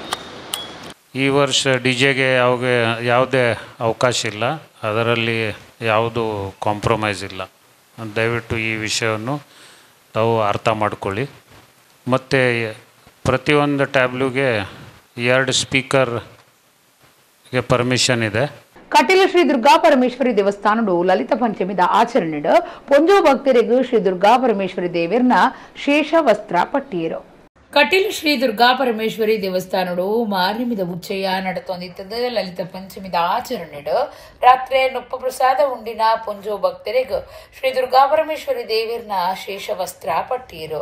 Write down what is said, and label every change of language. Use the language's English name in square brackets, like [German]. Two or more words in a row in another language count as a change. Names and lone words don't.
[Kannada] ಈ ವರ್ಷ DJಗೆ ಯಾವುದೇ ಅವಕಾಶ ಇಲ್ಲ, ಅದರಲ್ಲಿ ಯಾವುದು ಕಾಂಪ್ರಮೈಸ್ ಇಲ್ಲ. ದಯವಿಟ್ಟು ಈ ವಿಷಯವನ್ನು ತಾವು ಅರ್ಥ ಮಾಡಿಕೊಳ್ಳಿ. ಮತ್ತು ಪ್ರತಿಯೊಂದು ಟ್ಯಾಬ್ಲೂಗೆ 2 ಸ್ಪೀಕರ್ಗೆ ಪರ್ಮಿಷನ್ ಇದೆ. [Tulu] ಕಟೀಲು ಶ್ರೀ ದುರ್ಗಾ ಪರಮೇಶ್ವರಿ ದೇವಸ್ಥಾನಡು ಲಲಿತ ಪಂಚಮಿದ ಆಚರಣೆಡು ಪೊಂಜೋ ಭಕ್ತರಿಗೂ ಶ್ರೀ ದುರ್ಗಾ ಪರಮೇಶ್ವರಿ ದೇವರನ ಶೇಷ ವಸ್ತ್ರ ಪಟ್ಟಿಯರು. ಕಟೀಲು ಶ್ರೀ ದುರ್ಗಾ ಪರಮೇಶ್ವರಿ ದೇವಸ್ಥಾನಡು ಮಾರ್ನಿಮಿದ ಉಚ್ಚಯ್ಯ ನಡತೊಂದಿತ್ತದ ಲಲಿತ ಪಂಚಮಿದ ಆಚರಣೆಡು ರಾತ್ರಿ ನೊಪ್ಪ ಪ್ರಸಾದ ಉಂಡಿನ ಪೊಂಜೋ ಭಕ್ತರಿಗೂ ಶ್ರೀ ದುರ್ಗಾ ಪರಮೇಶ್ವರಿ ದೇವರನ ಶೇಷ ವಸ್ತ್ರ ಪಟ್ಟಿಯರು.